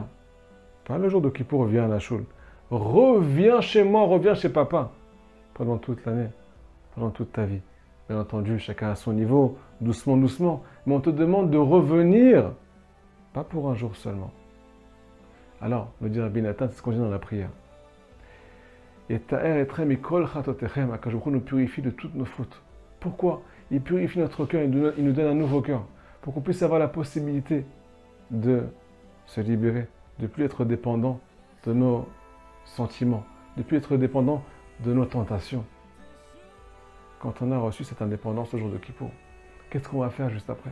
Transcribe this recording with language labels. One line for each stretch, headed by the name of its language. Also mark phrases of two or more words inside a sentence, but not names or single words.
French: Pas le jour de Kippour, reviens à la choule. Reviens chez moi, reviens chez papa. Pendant toute l'année, pendant toute ta vie. Bien entendu, chacun à son niveau, doucement, doucement. Mais on te demande de revenir, pas pour un jour seulement. Alors, me dit Rabbi Nathan, c'est ce qu'on dit dans la prière.
Hebrew: את טהר אתכם מכל חטאתיכם הקדוש ברוך הוא
French: nous purifie de toutes nos fautes. Pourquoi? il purifie notre cœur, il nous donne un nouveau cœur, pour qu'on puisse avoir la possibilité de se libérer, de ne plus être dépendant de nos sentiments, de ne plus être dépendant de nos tentations. Quand on a reçu cette indépendance au jour de Kippour, qu'est-ce qu'on va faire juste après?